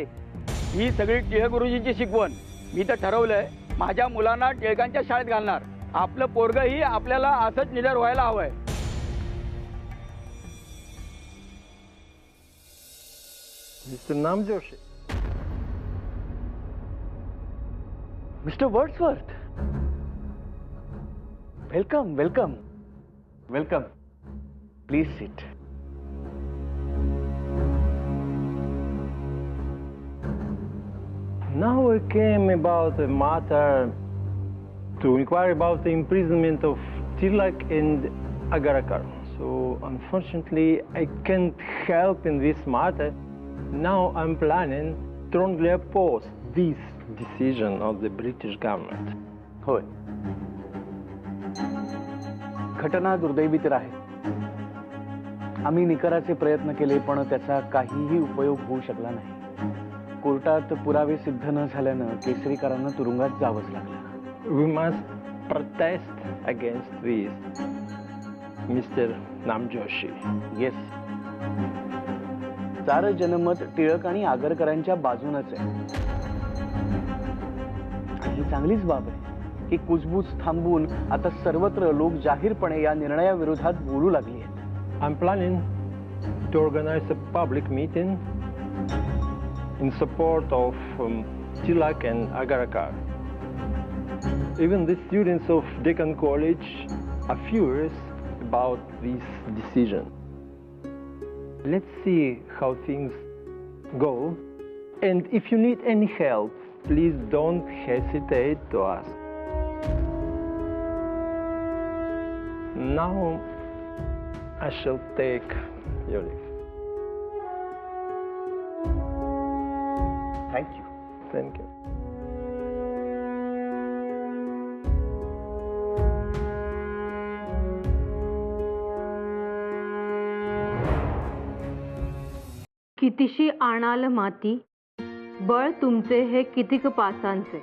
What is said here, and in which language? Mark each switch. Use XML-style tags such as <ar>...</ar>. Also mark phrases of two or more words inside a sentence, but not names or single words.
<mr>ही सगळी टिळक गुरुजींची शिकवण. मी तर ठरवलंय माझ्या मुलांना टिळकांच्या शाळेत घालणार. आपलं पोरगही आपल्याला असंच निडर व्हायला हवंय.</mr> <en>Mister Namjoshi, Mister Wordsworth, Welcome welcome welcome. Please sit. Now we came about a matter to inquire about the imprisonment of Tilak and Agarkar. So unfortunately I can't help in this matter. Now I'm planning strongly oppose this decision of the British government.</en> <mr>होय, घटना दुर्दैवी तर आहे. आम्ही निकराचे प्रयत्न केले पण त्याचा काहीही उपयोग होऊ शकला नाही. कोर्टात पुरावे सिद्ध न झाल्यानं केसरीकरांना तुरुंगात जावंच लागलं.</mr> <en>We must protest against this, Mr. Namjoshi.</en> <mr>येस, सारं जनमत टिळक आणि आगरकरांच्या बाजूनच आहे. आणि ही चांगलीच बाब आहे की कुजबूज थांबवून आता सर्वत्र लोक जाहीरपणे या निर्णयाविरोधात बोलू लागली आहेत.</mr> <en>I'm planning to organize a public meeting in support of Tilak and Agarkar. Even the students of Deccan College are furious about this decision. Let's see how things go. And if you need any help, please don't hesitate to ask. Now I shall take your leave. Thank you. Thank you.</en> <mr>कितीशी आणाल माती, बळ तुमचे हे कितीक पासांचे.</mr>